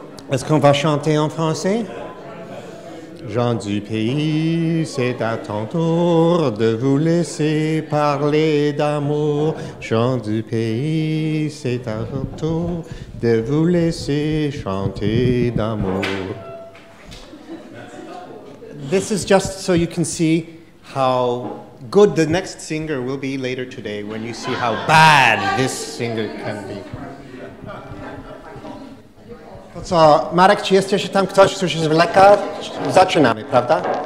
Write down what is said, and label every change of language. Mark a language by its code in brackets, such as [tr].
[fr] Est-ce qu'on va chanter en français? Gens du pays, c'est à ton tour de vous laisser parler d'amour. Gens du pays, c'est à ton tour de vous laisser chanter d'amour. [en] This is just so you can see how good the next singer will be later today when you see how bad this singer can be. [pl] To co, Marek, czy jest jeszcze tam ktoś, kto się zwleka? Zaczynamy, prawda?